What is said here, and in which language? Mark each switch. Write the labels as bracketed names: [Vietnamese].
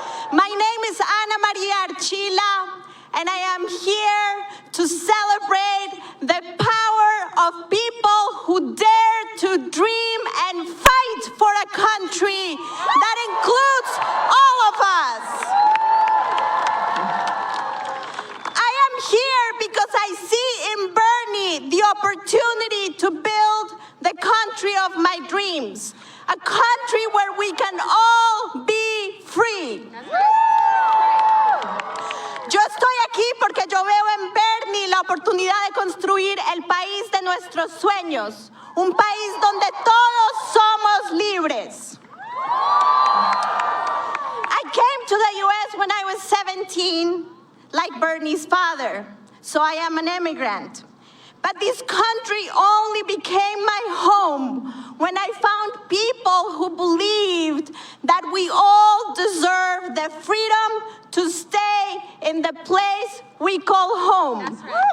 [English] My name is Anna Maria Archila, and I am here to celebrate the power of people who dare to dream and fight for a country that includes all of us. I am here because I see in Bernie the opportunity to build the country of my dreams, a country where we can all be free. [Spanish] Yo estoy aquí porque yo veo en Bernie la oportunidad de construir el país de nuestros sueños, un país donde todos somos libres. [English] I came to the US when I was 17, like Bernie's father, so I am an immigrant. But this country only became my home when I found people who believed that we all deserve the freedom to stay in the place we call home. That's right.